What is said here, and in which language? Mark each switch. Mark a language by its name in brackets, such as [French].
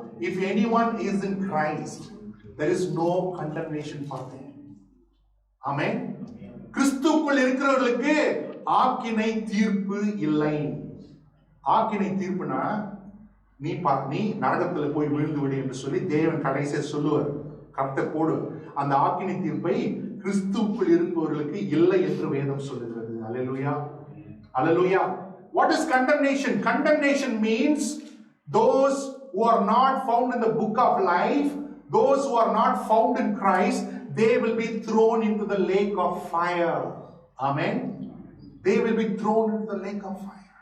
[English] If anyone is in Christ, there is no condemnation for them. Amen. [Tamil] கிறிஸ்துவுக்குள் இருக்கிறவர்களுக்கு ஆக்கினை தீர்ப்பு இல்லை. ஆக்கினை தீர்ப்புனா நீ நரகத்தில் போய் விழுந்து விடு என்று சொல்லி தேவன் கடைசியா சொல்லுவார், கர்த்தர் போடு. அந்த ஆக்கினை தீர்ப்பை கிறிஸ்துவுக்குள் இருப்பவர்களுக்கு இல்லை என்று வேதம் சொல்லுகிறது. [English] Hallelujah. Hallelujah. What is condemnation? Condemnation means those who are not found in the book of life, those who are not found in Christ, they will be thrown into the lake of fire. Amen. They will be thrown into the lake of fire.